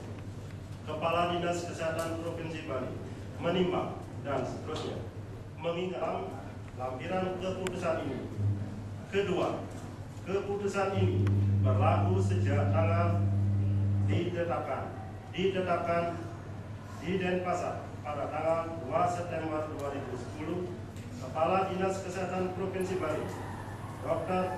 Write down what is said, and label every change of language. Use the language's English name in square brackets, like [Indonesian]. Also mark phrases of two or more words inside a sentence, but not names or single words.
[Indonesian] Kepala Dinas Kesehatan Provinsi Bali menimbang dan seterusnya mengingat lampiran keputusan ini. Kedua, keputusan ini berlaku sejak tanggal ditetapkan di Denpasar pada tanggal 2 September 2010. Kepala Dinas Kesehatan Provinsi Bali, Dr.